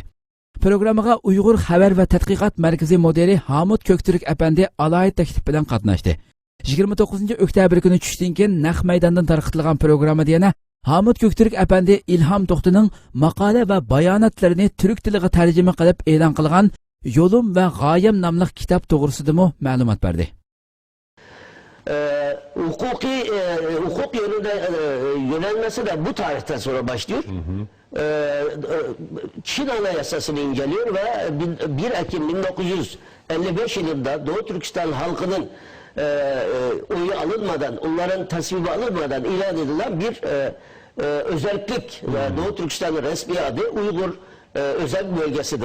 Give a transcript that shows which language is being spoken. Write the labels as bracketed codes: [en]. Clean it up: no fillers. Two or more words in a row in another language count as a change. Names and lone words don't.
[ug] Programmaga Uyg'ur xabar va tadqiqot markazi modeli Hamid Ko'kturk apandi alohida taklif bilan qatnashdi. 29 oktyabr kuni tushdan keyin naq maydondan tarqatilgan programmada yana Hamid Ko'kturk apandi İlham To'xtining maqola va bayonotlarini turk tiliga tarjima qilib e'lon qilgan Yo'lim va G'oyam nomli kitob to'g'risida ma'lumot berdi. [tr] Hukuk yönünde yönelmesi de bu tarihten sonra başlıyor. Çin Anayasası'nı inceliyor ve 1 Ekim 1955 yılında Doğu Türkistan halkının oyu alınmadan, onların tasvibi alınmadan ilan edilen bir özellik ve Doğu Türkistan'ın resmi adı Uygur özel bölgesidir.